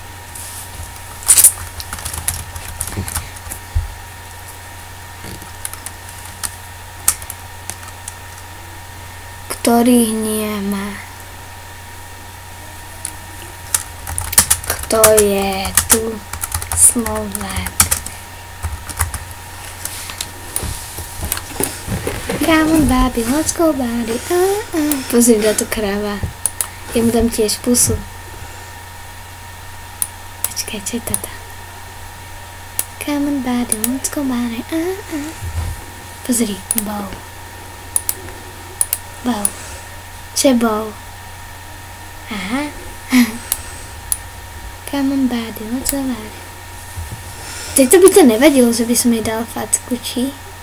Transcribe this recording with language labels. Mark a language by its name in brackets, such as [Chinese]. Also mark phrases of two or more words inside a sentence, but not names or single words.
[Slovak] Ktorý hnieme? Kto je tu Slovák? [English] Come on, baby, let's go, baby. [Slovak] Pozri, dá tu kráva. Ja mu dám tiež pusu. Počkaj, čo je toto? [English] Come on, baby, let's go, baby. [Slovak] Pozri, bow. Bow. Čo je bow? Aha. [English] Come on, baby, let's go, baby. [Slovak] Tejto by to nevadilo, že by som jej dala facku, či?